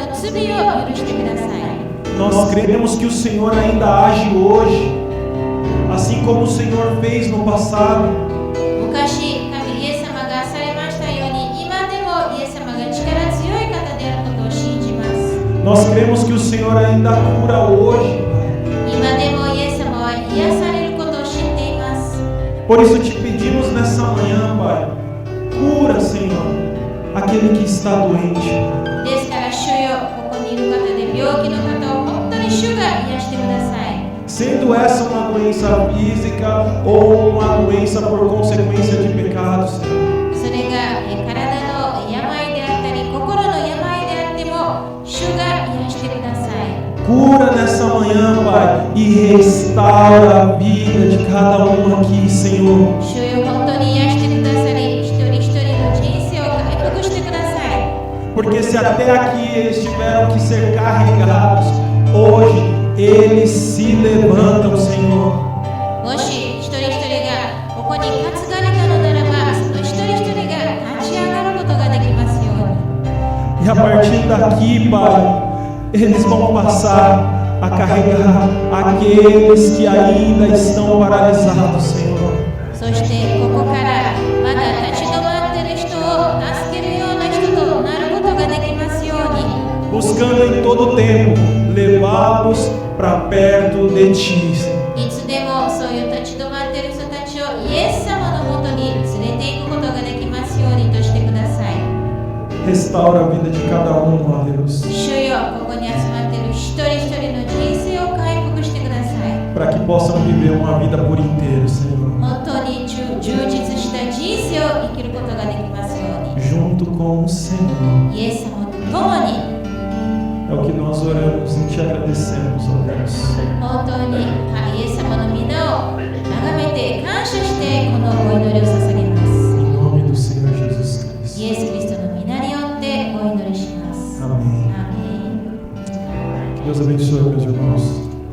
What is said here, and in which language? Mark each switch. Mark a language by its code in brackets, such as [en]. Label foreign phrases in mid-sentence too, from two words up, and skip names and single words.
[ja] 罪を許してください。 [pt] Nós cremos que o Senhor ainda age hoje, assim como o Senhor fez no passado. [ja] 昔、神イエス様がされましたように、今でもイエス様が力強い方であることを信じます。 [pt] Nós cremos que o Senhor ainda cura hoje. [ja] 今でもイエス様は癒されることを知っています。 [pt] Por isso te pedimos nessa manhã, Pai, cura, Senhor, aquele que está doente. [ja] ですから主よ、ここにいる方で病気の方を本当に主が癒してください。 [pt] Sendo essa uma doença física ou uma doença por consequência de pecados, Senhor. [ja] それが体の病であったり、心の病であっても、主が癒してください。 [pt] Cura nessa manhã, Pai, e restaura a vida de cada um aqui, Senhor. [ja] 主よ、本当に癒してくださり、一人一人の人生を回復してください。 [pt] Porque se até aqui eles tiveram que ser carregados, hoje eles se levantam, Senhor. [ja] もし一人一人がここに担がれたのならば、その一人一人が立ち上がることができますように。 [pt] E a partir daqui, Pai, eles vão passar a carregar aqueles que ainda estão paralisados, Senhor. [ja] そしてここからまだ立ち止まっている人を助けるような人となることができますように。 [pt] Buscando em todo tempo levá-los para perto de Ti. [ja] いつでもそういう立ち止まっている人たちをイエス様のもとに連れていくことができますようにとしてください。 [pt] Restaura a vida de cada um, ó Deus. [ja] 主よ、ここに集まっている一人一人の人生を回復してください。 [pt] Para que possam viver uma vida por inteiro, Senhor. [ja] 本当に充実した人生を生きることができますように。 [pt] Junto com o Senhor. [ja] イエス様と共に [pt] É o que nós oramos e te agradecemos, ó Deus. [ja] 本当にイエス様の皆を眺めて感謝してこのお祈りを捧げます。 [pt] Em nome do Senhor Jesus Cristo. [ja] イエス・キリストの皆によってお祈りします。 [pt] Amém. [ja] アーメン。 [pt] Que Deus abençoe, meus irmãos.